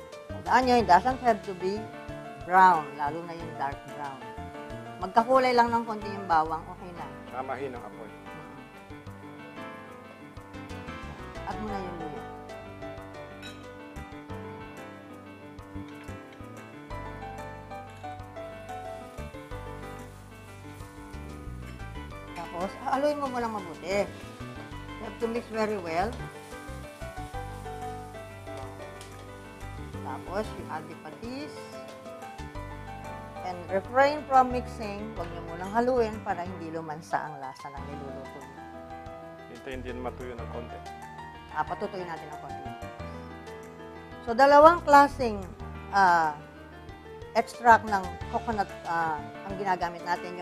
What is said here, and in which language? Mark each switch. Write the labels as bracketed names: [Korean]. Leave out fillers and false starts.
[Filipino] Tandaan nyo, [English] it doesn't have to be brown, [Filipino] lalo na yung [English] dark brown. [Filipino] Magkakulay lang ng konti yung bawang, okay na. samahin ng apoy. At mo na yung luya. Tapos, haluin mo lang mabuti. [English] You have to mix very well. Tapos, you add the patis. And refrain from mixing. [Filipino] Huwag niyo munang haluin para hindi lumansa ang lasa ng niluluto niyo. Hintayin din matuyo ng konti. Patutuyin natin ang konti. So, dalawang klaseng extract ng coconut ang ginagamit natin.